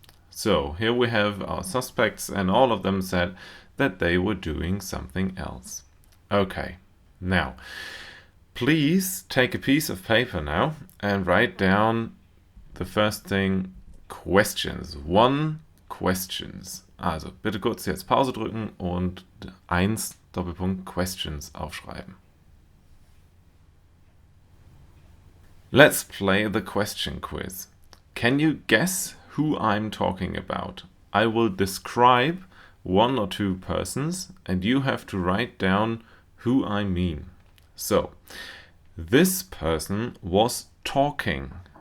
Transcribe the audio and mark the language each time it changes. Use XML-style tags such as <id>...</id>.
<en>So here we have our suspects, and all of them said that they were doing something else. Okay, now, please take a piece of paper now and write down the first thing, questions. 1 questions.</en> <de>Also bitte kurz jetzt Pause drücken und 1 Doppelpunkt questions aufschreiben.</de> <en>Let's play the question quiz. Can you guess who I'm talking about? I will describe 1 or 2 persons and you have to write down who I mean. So, this person was talking.</en>